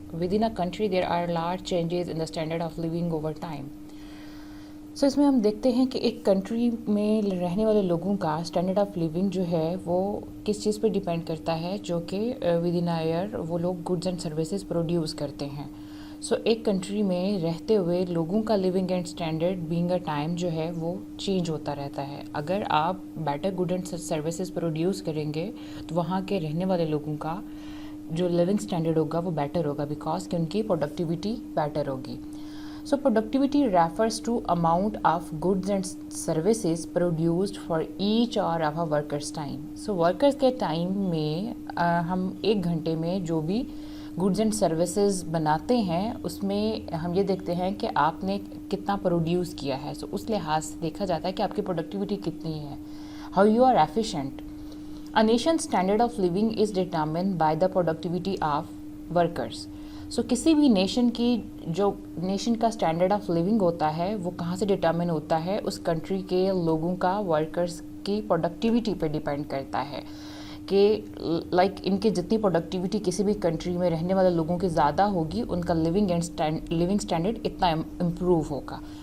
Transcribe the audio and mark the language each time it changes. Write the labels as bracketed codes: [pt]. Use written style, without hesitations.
[en] Within a country there are large changes in the standard of living over time. [ur] سو اس میں ہم دیکھتے ہیں کہ ایک کنٹری میں رہنے والے لوگوں کا اسٹینڈرڈ آف لیونگ جو ہے وہ کس چیز پہ ڈیپینڈ کرتا ہے، جو کہ ود ان ایئر وہ لوگ گڈز اینڈ سروسز پروڈیوس کرتے ہیں. سو ایک کنٹری میں رہتے ہوئے لوگوں کا living and standard being a time جو ہے وہ چینج ہوتا رہتا ہے. اگر آپ better good and services produce کریں گے تو وہاں کے رہنے والے لوگوں کا جو لیونگ اسٹینڈرڈ ہوگا وہ بیٹر ہوگا، بیکاز کہ ان کی پروڈکٹیوٹی بیٹر ہوگی. [en] So productivity refers to amount of goods and services produced for each hour of a worker's time. [ur] So workers کے ٹائم میں ہم ایک گھنٹے میں جو بھی گڈز اینڈ سروسز بناتے ہیں اس میں ہم یہ دیکھتے ہیں کہ آپ نے کتنا پروڈیوس کیا ہے. سو اس لحاظ سے دیکھا جاتا ہے کہ آپ کی پروڈکٹیوٹی کتنی ہے. [en] How you are efficient. A nation's standard of living is determined by the productivity of workers. [ur] سو کسی بھی نیشن کی جو نیشن کا اسٹینڈرڈ آف لیونگ ہوتا ہے وہ کہاں سے ڈٹرمن ہوتا ہے؟ اس کنٹری کے لوگوں کا ورکرز کی پروڈکٹیوٹی پہ ڈیپینڈ کرتا ہے کہ لائک ان کی جتنی پروڈکٹیوٹی کسی بھی کنٹری میں رہنے والے لوگوں کی زیادہ ہوگی ان کا لیونگ اسٹینڈرڈ اتنا امپروو ہوگا.